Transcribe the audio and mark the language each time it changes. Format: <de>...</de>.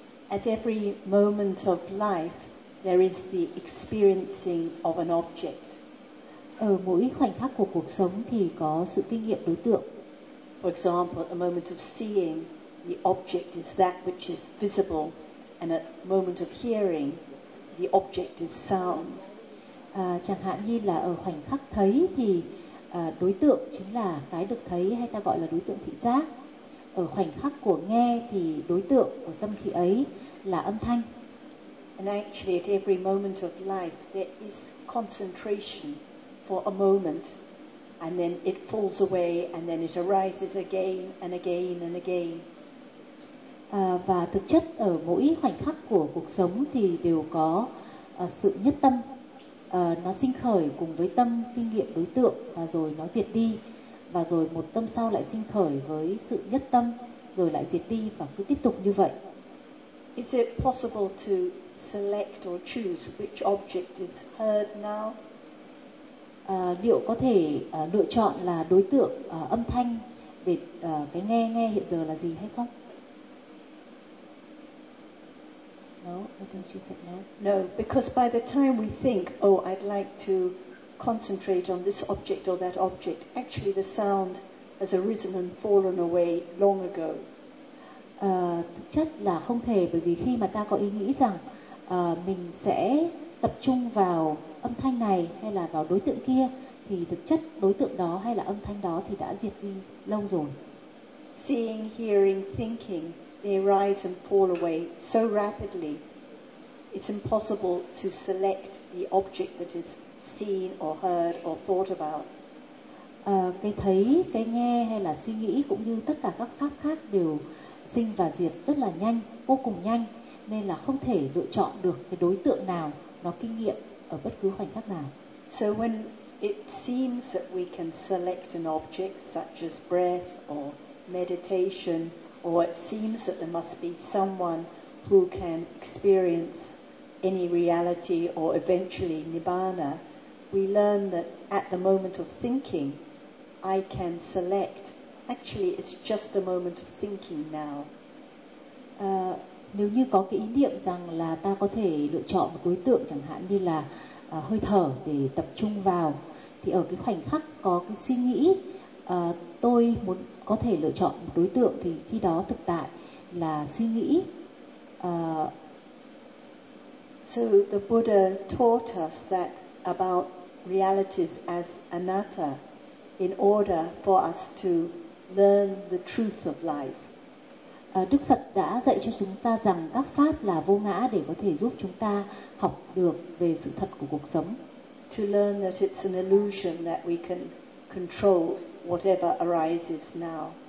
<en>At every moment of life, there is the experiencing of an object.</en> <vi>Ở mỗi khoảnh khắc của cuộc sống thì có sự kinh nghiệm đối tượng.</vi> <en>For example, at the moment of seeing, the object is that which is visible, and at the moment of hearing, the object is sound.</en> <vi>Chẳng hạn như là ở khoảnh khắc thấy thì đối tượng chính là cái được thấy, hay ta gọi là đối tượng thị giác. Ở khoảnh khắc của nghe thì đối tượng của tâm khí ấy là âm thanh.</vi> <en>And actually at every moment of life there is concentration for a moment and then it falls away and then it arises again and again and again.</en> <vi>Và thực chất ở mỗi khoảnh khắc của cuộc sống thì đều có sự nhất tâm. Nó sinh khởi cùng với tâm kinh nghiệm đối tượng và rồi nó diệt đi. Và rồi một tâm sau lại sinh khởi với sự nhất tâm, rồi lại diệt đi và cứ tiếp tục như vậy.</vi> <en>Is it possible to select or choose which object is heard now?</en> <vi>Liệu có thể lựa chọn là đối tượng âm thanh để cái nghe hiện giờ là gì hay không?</vi> <en>No, I think she said no. No, because by the time we think, oh, I'd like to concentrate on this object or that object, actually the sound has arisen and fallen away long ago.</en> <vi>Thực chất là không thể, bởi vì khi mà ta có ý nghĩ rằng mình sẽ tập trung vào âm thanh này hay là vào đối tượng kia thì thực chất đối tượng đó hay là âm thanh đó thì đã diệt đi lâu rồi.</vi> <en>Seeing, hearing, thinking, they rise and fall away so rapidly. It's impossible to select the object that is seen or heard or thought about.</en> <vi>Cái thấy, cái nghe hay là suy nghĩ cũng như tất cả các pháp khác đều sinh và diệt rất là nhanh, vô cùng nhanh, nên là không thể lựa chọn được cái đối tượng nào nó kinh nghiệm ở bất cứ khoảnh khắc nào.</vi> <en>So when it seems that we can select an object such as breath or meditation, or it seems that there must be someone who can experience any reality or eventually nibbana, we learn that at the moment of thinking, I can select. Actually, it's just a moment of thinking now.</en> <vi>Nếu như có cái ý niệm rằng là ta có thể lựa chọn một đối tượng chẳng hạn như là hơi thở để tập trung vào, thì ở cái khoảnh khắc có cái suy nghĩ tôi muốn có thể lựa chọn một đối tượng, thì khi đó thực tại là suy nghĩ.</vi> <en>So the Buddha taught us that about realities as anatta in order for us to learn the truth of life.</en> <vi>Đức Phật đã dạy cho chúng ta rằng các pháp là vô ngã để có thể giúp chúng ta học được về sự thật của cuộc sống.</vi> <en>To learn that it's an illusion that we can control whatever arises now.</en>